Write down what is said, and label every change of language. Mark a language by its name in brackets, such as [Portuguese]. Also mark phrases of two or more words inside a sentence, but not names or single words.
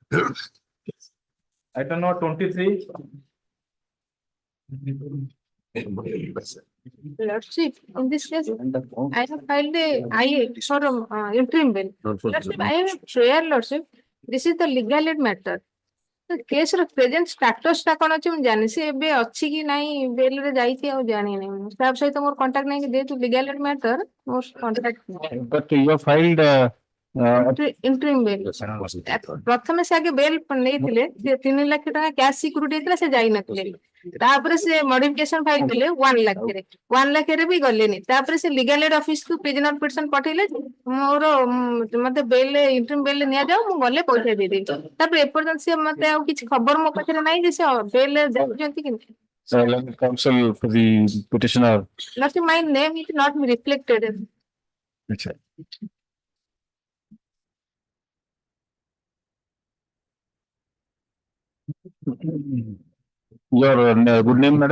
[English] item number 23 Lordship, in this case, I have filed a IA for interim bail. Lordship, I have a prayer, Lordship. This is the legal aid matter. The case [Odia] ର [English] present status [Odia] ଟା କଣ ଅଛି ମୁଁ ଜାଣିନି, ସେ ଏବେ ଅଛି କି ନାହିଁ ବେଲ ରେ ଯାଇଛି ଆଉ ଜାଣିନି ମୁଁ, ଷ୍ଟାଫ ସହିତ ମୋର କଣ୍ଟାକ୍ଟ ନାହିଁ, ଯେହେତୁ [English] legal aid matter [Odia] ମୋର କଣ୍ଟାକ୍ଟ [English] But you have filed interim bail. [Odia] ପ୍ରଥମେ ସେ ଆଗେ ବେଲ ନେଇଥିଲେ, ସେ 3 ଲକ୍ଷ ଟଙ୍କା [English] cash security [Odia] ହେଇଥିଲା, ସେ ଯାଇନଥିଲେ, ତାପରେ ସେ [English] modification file [Odia] କଲେ 1 ଲାଖରେ, 1 ଲାଖରେ ବି ଗଲେନି, ତାପରେ ସେ [English] legal aid office [Odia] କୁ [English] prisoner petition [Odia] ପଠେଇଲେ, ମୋର ମତେ [English] bail interim bail [Odia] ନିଆଯାଉ, ମୁଁ ଗଲେ ପଇସା ଦେଇଦେବି, ତାପରେ ଏପର୍ଯ୍ୟନ୍ତ ସେ ମତେ ଆଉ କିଛି ଖବର ମୋ ପାଖରେ ନାହିଁ ଯେ ସେ ବେଲ ଯାଉଛନ୍ତି କି ନାହିଁ। [English] counsel for the petitioner. Not my name is not reflected. Okay. Your good name, madam?